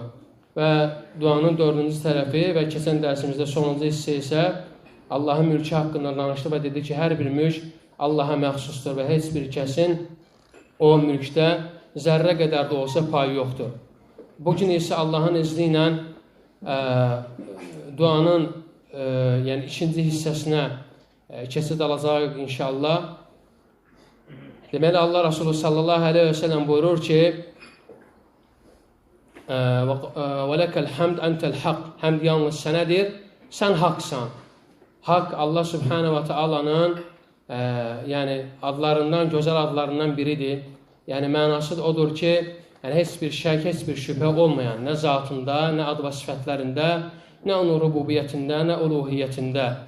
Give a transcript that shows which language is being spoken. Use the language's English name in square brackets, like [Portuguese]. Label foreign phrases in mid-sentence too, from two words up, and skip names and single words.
[Azerbaijani] Və duanın 4-cü tərəfi və keçən dərsimizdə sonuncu hissə isə Allahın mülkü haqqında danışdı və dedi ki, hər bir mülk Allaha məxsusdur və heç bir kəsin o mülkdə zərrə qədər də olsa payı yoxdur. Bugün isə Allahın izni ilə duanın yəni 2-ci hissəsinə keçid alacaq inşallah. Deməli, Allah Resulü [Arabic] صَلَّى اللَّهُ عَلَيْهِ وَسَلَّمَ [Azerbaijani] buyurur ki, [Arabic] وَلَكَ الْحَمْدْ أَنْتَ الْحَقِّ [Azerbaijani] Həmd yalnız sənədir, sən haqsan. Haqq [Arabic] الله سبحانه وتعالى'nın [Azerbaijani] yəni adlarından, gözəl adlarından biridir. Yəni mənası odur ki, yəni heç bir şək, heç bir şübhə olmayan, nə zatında, nə ad və sifətlərində, nə onun rububiyyətində, nə uluhiyyətində.